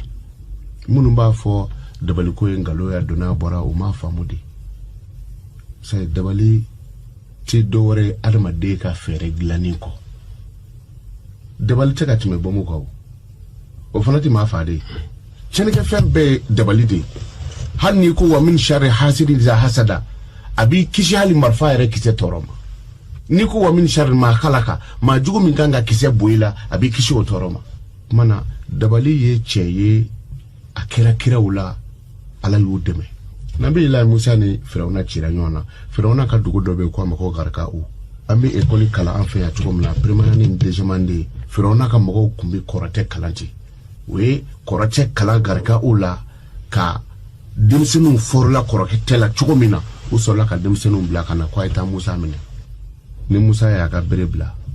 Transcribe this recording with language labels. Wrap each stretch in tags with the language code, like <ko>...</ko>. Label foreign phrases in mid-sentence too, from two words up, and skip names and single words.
<bm>minnu b'a fɔ dabali ko ye nkalon ya donna bɔra o m'a faamu de c'est dabali tɛ dɔwɛrɛ adamaden ka fɛɛrɛ dilanni kɔ dabali tɛ ka tɛmɛ bɔnmu kan o fana tɛ maa fa de tiɲɛnikɛfɛn bɛɛ ye dabali de hali n'i ko</bm> <ar>ومن شر حاسد إذا حسد</ar> <bm>a b'i kisi hali marifa yɛrɛ kisɛ tɔɔrɔ ma n'i ko</bm> <ar>ومن شر ما خلق</ar> <bm>maa jugu min kan ka kisɛ bɔ i la a b'i kisi o tɔɔrɔ ma mana dabali ye cɛ ye a kɛra kiraw la ala y'u dɛmɛ nabi ila musa ni firawuna cira ɲɔgɔn na firawuna ka dugu dɔ bɛ ko a ma ko garikau an bɛ ekɔli kalan an fɛ yan cogo min na première ni deuxième de firawuna ka mɔgɔw kun bɛ kɔrɔtɛ kalan ten o ye kɔrɔtɛ kalan garikau la ka denmisɛnninw fɔrɔla kɔrɔtɛ la cogo min na u sɔrɔla ka denmisɛnninw bila ka na ko a ye taa musa minɛ ni musa y'a ka bere bila</bm>